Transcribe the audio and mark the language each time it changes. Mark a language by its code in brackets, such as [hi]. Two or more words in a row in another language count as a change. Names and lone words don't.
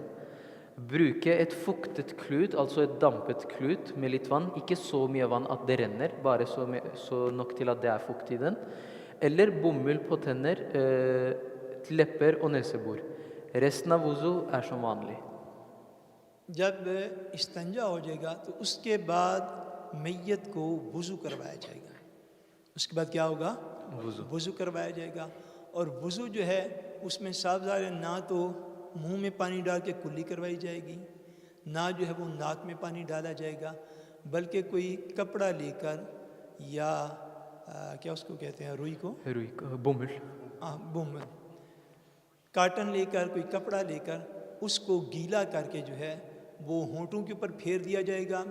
[no] Bruke et fuktet klut, altså et dampet klut med litt vann, ikke så mye vann at det renner, bare så nok til at det er fukt i den. Eller bomull på tenner, lepper og nesebor. Resten av wudu er som vanlig. [ur] جب استنجا ہو جائے گا تو اس کے بعد میت کو وضو کروایا جائے گا. اس کے بعد کیا ہوگا؟ وضو کروایا جائے گا. اور وضو جو ہے اس میں صاف ظاہر ہے نہ تو منہ میں پانی ڈال کے کلی کروائی جائے گی، نہ جو ہے وہ ناک میں پانی ڈالا جائے گا، بلکہ کوئی کپڑا لے کر یا کیا اس کو کہتے ہیں روئی کو بومل کاٹن لے کر کوئی کپڑا لے کر اس کو گیلا کر کے جو ہے وہ ہونٹوں کے اوپر پھیر دیا جائے گا.